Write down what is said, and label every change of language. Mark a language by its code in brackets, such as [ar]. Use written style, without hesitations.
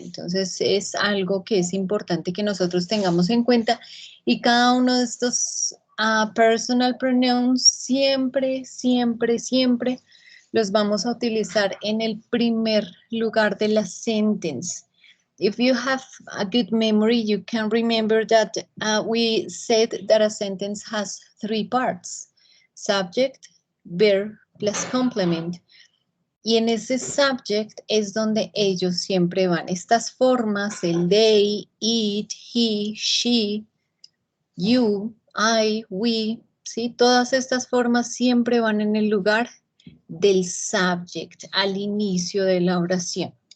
[es] Entonces es algo que es importante que nosotros tengamos en cuenta y cada uno de estos personal pronouns siempre, siempre, siempre los vamos a utilizar en el primer lugar de la sentence. [en] If you have a good memory, you can remember that we said that a sentence has three parts: subject, verb, plus complement. [es] Y en ese subject es donde ellos siempre van. Estas formas, el they, it, he, she, you, I, we, ¿sí? Todas estas formas siempre van en el lugar del subject, al inicio de la oración.